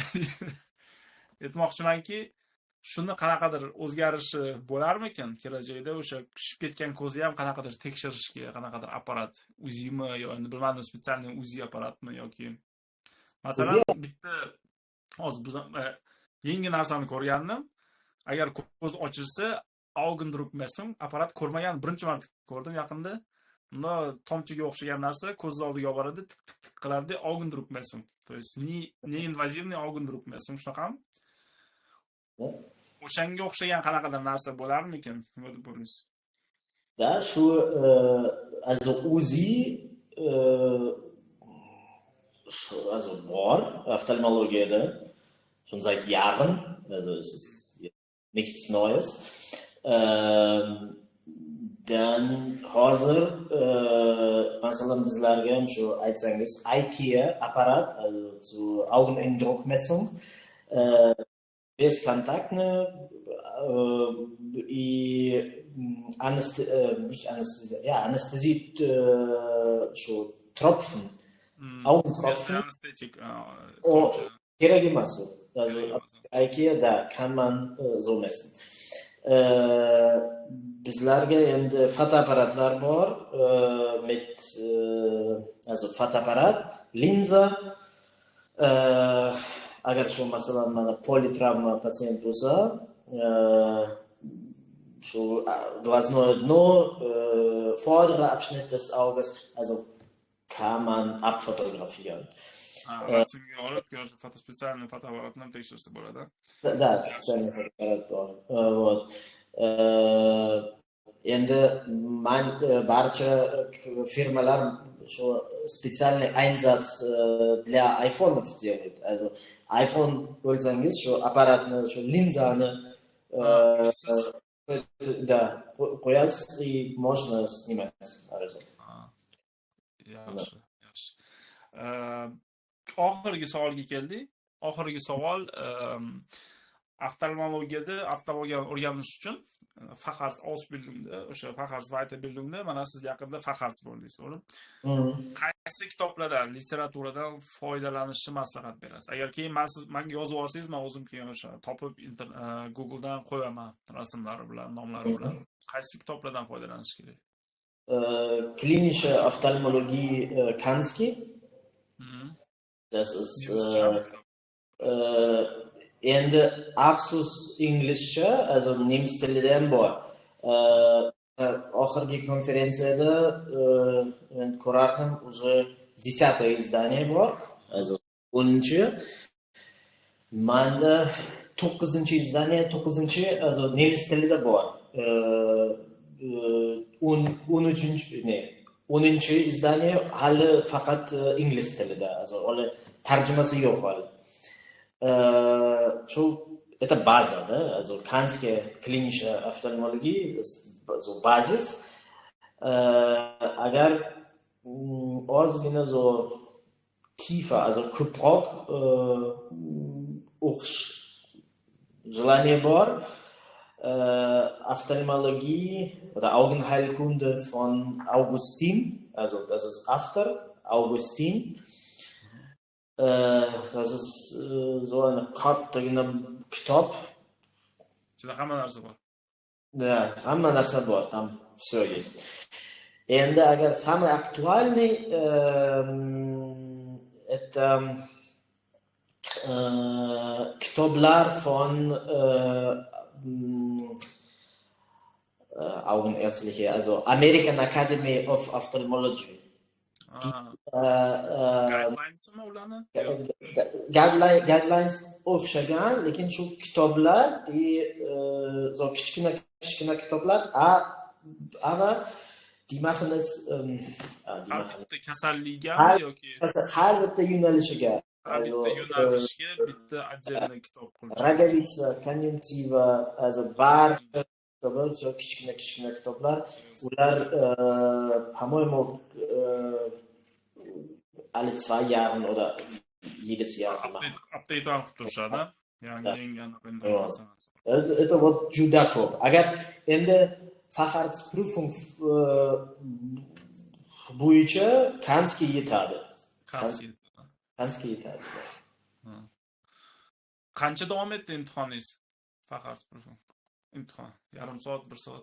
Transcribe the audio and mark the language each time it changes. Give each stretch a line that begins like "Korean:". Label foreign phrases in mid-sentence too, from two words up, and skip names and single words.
Uzbek: Aytmoqchimanki, shuni qanaqadir o'zgarishi bo'larmikin kelajakda, o'sha shishib ketgan ko'zni ham qanaqadir tekshirishga, qanaqadir apparat, UZImi yo endi bilmadim, spetsialniy UZI apparatmi yoki masalan bitta hozir biz yangi narsani ko'rgandim. Agar ko'z ochilsa, Augendruckmessung apparat ko'rmagan, birinchi marta ko'rdim yaqinda. Unda tomchiga o'xshagan narsa ko'z oldiga olib boradi, tik tik qilardi, Augendruckmessung.
Russian: То есть не инвазивный Augendruckmessung shunaqami?
Uzbek: O'shanga o'xshagan qanaqadir narsa bo'larmikin? Nima deb bo'lasiz? Da, shu also UZI also bor Ophthalmologiyada
German: schon seit Jahren, also es ist nichts Neues.
Uzbek: Dann hozir masalan bizlarga ham shu aytsangiz IKEA apparat,
German: also zu Augenendruckmessung,
Russian: бесконтактно и анестезит shu
German: Tropfen, Augentropfen.
Uzbek: Anestetik. Kerak emas u.
German: Also IKEA da kann man so messen.
Uzbek: Bizlarga endi fotoapparatlar bor, mit also fotoapparat, linza, agar shu masalan mana politravma patsient bo'lsa, shu
Russian: глазное дно,
German: vordere Abschnitt des Auges, also kann man abfotografieren.
Uzbek: Rasmga olib, yoki fotospesialniy fotoapparatni tekshirsa bo'ladi.
Russian: Да, специальный фотоаппарат bor. Вот.
Uzbek: Endi barcha firmalar shu
Russian: специальный Einsatz для iPhone'ов делают.
Uzbek: Also iPhone bo'lsangiz shu apparatni, shu linzani да, qo'yasiz
Russian: и можно снимать.
Uzbek: Yaxshi, yaxshi. Oxirgi savolga keldik. Oxirgi savol oftalmologiyada oftalmologiya o'rganish uchun Facharztausbildungda, o'sha Facharzweiterbildungda mana siz yaqinda Facharz bo'ldingiz, to'g'rimi? Qaysi kitoblardan, literaturadan foydalanishni maslahat berasiz? Agar keyin menga yozib olsangiz, men o'zim keyin o'sha topib Googledan qo'yaman rasmlari bilan, nomlari bilan. Qaysi kitoblardan foydalanish kerak?
German: Klinische Ophthalmologie Kanski. Das ist
Uzbek: endi afsus inglizcha, also nemis tilida ham bor. Oxirgi konferensiyada men ko'rardim,
Russian: уже 10-е
Uzbek: izdание bor, also 10-chi. Manda 9-chi izdание, 9-chi, also nemis tilida bor. 10-chi izdание hali faqat ingliz tilida, also hali tarjimasi yo'q hali. Shu
Russian: это база, да,
German: also Kanske klinische Ophthalmologie, das so Basis.
Uzbek: Agar ozgina
German: so tiefer, also
Uzbek: ko'proq o'qish желание bor,
German: Ophthalmologie oder Augenheilkunde von Augustin, also das ist After Augustin. Das ist so eine kitob.
Uzbek: Juda hamma narsa bor. Hamma narsa bor,
Russian: там все есть.
Uzbek: Endi agar
Russian: самый актуальный это
Uzbek: kitoblar
German: von Augenärztliche, also
Uzbek: American Academy of Ophthalmology. Guidelines mi ularni? Guidelines o'xshagan, lekin shu kitoblar so kichkina kitoblar
German: aber die machen es
Uzbek: Har bitta kasallikgami yoki har bitta yo'nalishiga, har bitta yo'nalishga bitta отдельный kitob qilib Ragavica, Konjunktiva, also barcha kitoblar, so kichkina kitoblar, ular по-моему
German: alle 2 Jahren oder jedes Jahr machen.
Uzbek: update ham qilib turishadi. Yangilangan informatsiya.
Russian: Это вот
Uzbek: juda ko'p. Agar endi Facharztprüfung bo'yicha Kanskiy yetadi. Kanskiy yetadi. Qancha davom etdi imtihoningiz? Facharztprüfung. Imtihon. Yarim soat, 1 soat.